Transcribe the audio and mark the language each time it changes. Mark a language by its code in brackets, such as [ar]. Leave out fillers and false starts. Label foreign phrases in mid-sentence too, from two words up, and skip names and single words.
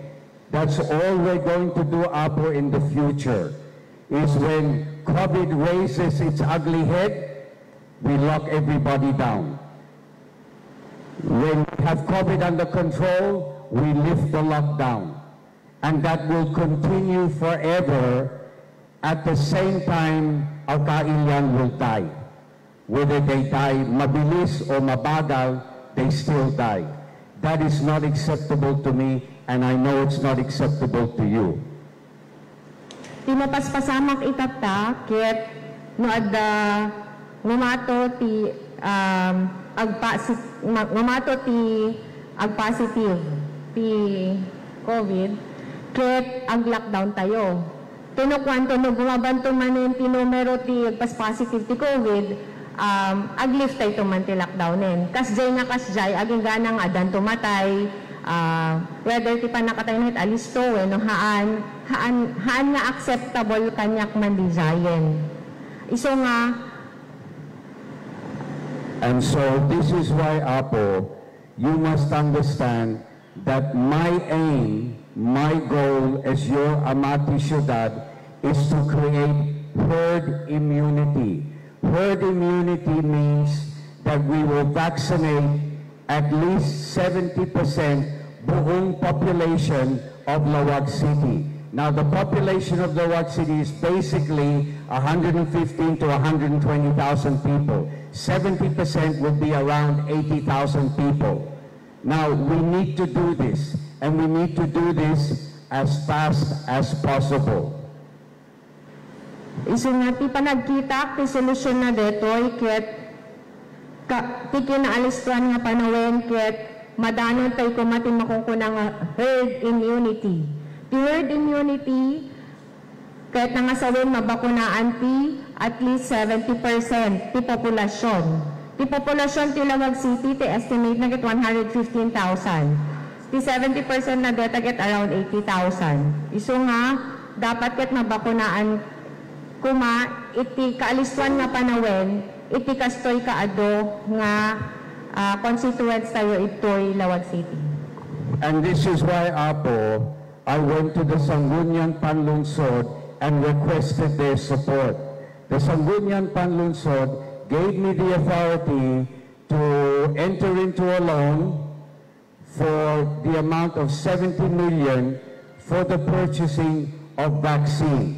[en] That's all we're going to do, Apo, in the future, is when COVID raises its ugly head, we lock everybody down. When we have COVID under control, we lift the lockdown. And that will continue forever. At the same time, our kailian will die. Whether they die mabilis or mabagal, they still die. That is not acceptable to me, and I know it's not acceptable to you. [ilo] Ti mapaspasamak itata, ket no adda ngumato ti agpositive ti COVID, ket ag-lockdown tayo. Tinukwanto no gumabanto manin ti numero ti agpas-positive ti COVID, aglift tayo man ti lockdownin. Kasjay nga kasjay, aging ganang adan tumatay, whether ti panakatay na alisto, no, haan nga acceptable kanyak man di jayen. Iso nga, [en] And so this is why, Apo, you must understand that my aim, my goal as your [ilo] Amati Ciudad [en] is to create herd immunity. Herd immunity means that we will vaccinate at least 70% buong population of Laoag City. Now, the population of Laoag City is basically 115 to 120,000 people. 70% would be around 80,000 people. Now, we need to do this, and we need to do this as fast as possible. [ilo] Isu nga ti panagkita, ti solusyon na detoy, ket ti kinaalisuan nga panawin, ket madanon tayo kumati makungkuna nga [en] herd immunity. [ilo] Ti [en] herd immunity, [ilo] kahit nangasawin mabakunaan ti [en] at least 70% [ilo] ti populasyon. Ti populasyon ti Laoag City, ti estimate na ket 115,000. Ti 70% na deta ket around 80,000. Isu nga, dapat ket mabakunaan kuma iti kaalisuan nga panawin, iti kastoy kaado nga constituents tayo ito'y Laoag City. [en] And this is why, Apo, I went to the Sangguniang Panlungsod and requested their support. The Sangguniang Panlungsod gave me the authority to enter into a loan for the amount of 70 million for the purchasing of vaccine.